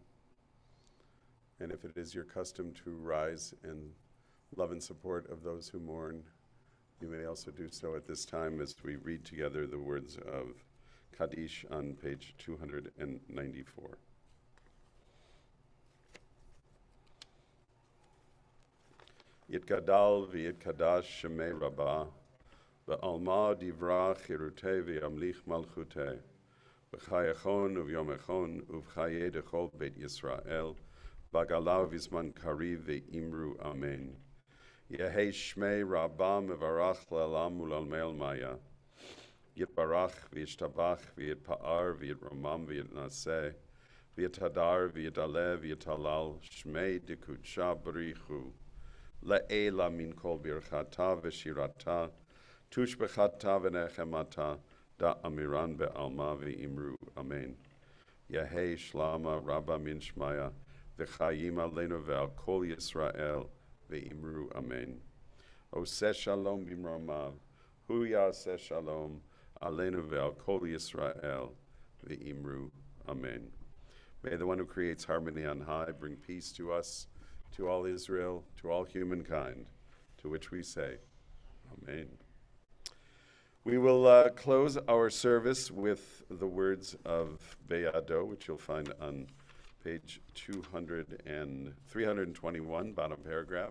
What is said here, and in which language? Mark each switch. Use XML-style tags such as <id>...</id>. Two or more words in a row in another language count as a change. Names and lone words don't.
<en>And if it is your custom to rise in love and support of those who mourn, you may also do so at this time as we read together the words of Kaddish on page 294.</en> <arc>יתגדל ויתקדש שמה רבא, בעלמא דברא כרעותה וימליך מלכותה, בחייכון וביומיכון ובחיי דכל בית ישראל, בעגלא ובזמן קריב ואמרו אמן. יהא שמה רבא מברך לעלם ולעלמי עלמיא. יתברך וישתבח ויתפאר ויתרומם ויתנשא, ויתהדר ויתעלה ויתהלל שמה דקודשא בריך הוא. לעלא מן כל ברכתא ושירתא, תשבחתא ונחמתא, דאמירן בעלמא ואמרו אמן. יהא שלמא רבא מן שמיא, וחיים עלינו ועל כל ישראל, ואמרו אמן.</arc> <he>עושה שלום במרומיו, הוא יעשה שלום, עלינו ועל כל ישראל, ואמרו אמן.</he> <en>May the one who creates harmony on high bring peace to us, to all Israel, to all humankind, to which we say, amen. We will close our service with the words of Be'ado, which you'll find on page 321, bottom paragraph.</en>